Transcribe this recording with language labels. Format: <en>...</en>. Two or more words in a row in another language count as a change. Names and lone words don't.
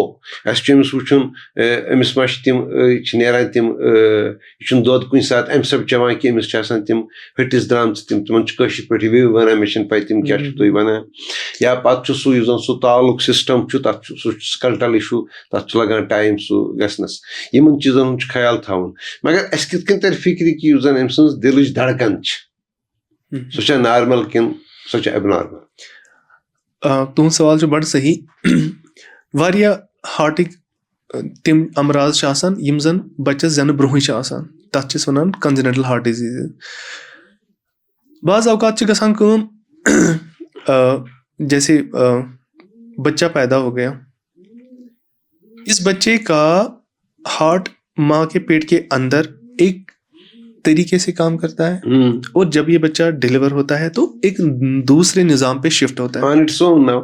<ks>اَسہِ چھُ أمِس وٕچھُن أمِس ما چھِ تِم چھِ نیران تِم یہِ چھُنہٕ دۄد کُنہِ ساتہٕ اَمہِ سبہٕ چٮ۪وان کینٛہہ أمِس چھِ آسان تِم ۂٹِس درٛامژٕ تِمن چھِ کٲشِر پٲٹھۍ وِو وَنان مےٚ چھِنہٕ پَے تِم کیٛاہ چھُو تُہۍ وَنان یا پَتہٕ چھُ سُہ یُس زَن سُہ تالُک سِسٹَم چھُ تَتھ چھُ سُہ چھُ</ks> <en>sickle cell issue</en> <ks>تَتھ چھُ لَگان ٹایم سُہ گژھنَس یِمَن چیٖزَن ہُنٛد چھُ خیال تھاوُن مگر اَسہِ کِتھ کٔنۍ تَرِ فِکرِ کہِ یُس زَن أمۍ سٕنٛز دِلٕچ دھڑکن چھِ سۄ چھےٚ نارمل کِنہٕ سۄ چھےٚ ایب نارمل. تُہُنٛد سوال چھُ بَڑٕ صحیح. واریاہ ہارٹٕکۍ تِم امراض چھِ آسان یِم زَن بَچَس زٮ۪نہٕ برونٛہٕے چھِ آسان تَتھ چھِ أسۍ وَنان</ks> <en>congenital heart disease.</en> <ks>بعض اوقات چھِ گژھان کٲم</ks> <ur>جیسے بچہ پیدا ہو گیا اس بچے کا ہارٹ ماں کے پیٹ کے اندر ایک طریقے سے کام کرتا ہے اور جب یہ بچہ ڈیلیور ہوتا ہے تو ایک دوسرے نظام پہ شفٹ ہوتا ہے.</ur>